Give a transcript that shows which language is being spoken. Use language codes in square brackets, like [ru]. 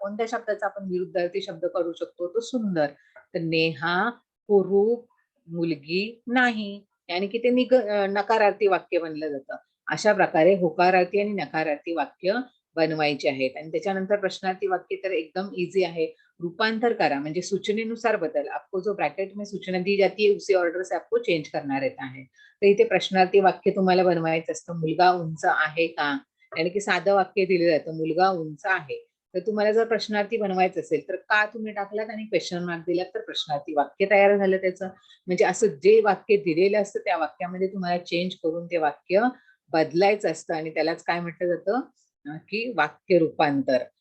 [mr] कोणत्या शब्दाचा आपण विरुद्धार्थी शब्द करू शकतो, तो सुंदर. तर नेहा कुरूप मुलगी नाही, यानी की ते नकारार्थी वाक्य बनलं जातं. अशा प्रकारे होकारार्थी आणि नकारार्थी वाक्य बनवायचे आहेत. आणि त्याच्यानंतर प्रश्नार्थी वाक्य तर एकदम इझी आहे. रूपांतर करा म्हणजे सूचनेनुसार बदल. [hi] आपको जो ब्रैकेट में सूचना दी जाती है उसी ऑर्डर से आपको चेंज करना रहता है. [mr] तर इथे प्रश्नार्थी वाक्य तुम्हाला बनवायचं असतं. मुलगा उंच आहे का, यानी की साधं वाक्य दिलं जातं, मुलगा उंच आहे. तर तुम्हाला जर प्रश्नार्थी बनवायचं असेल तर का तुम्ही टाकलात आणि क्वेश्चन मार्क दिलात तर प्रश्नार्थी वाक्य तयार झालं त्याचं. म्हणजे असं जे वाक्य दिलेलं असतं त्या वाक्यामध्ये तुम्हाला चेंज करून ते वाक्य बदलायचं असतं आणि त्यालाच काय म्हटलं जातं की वाक्य रूपांतर.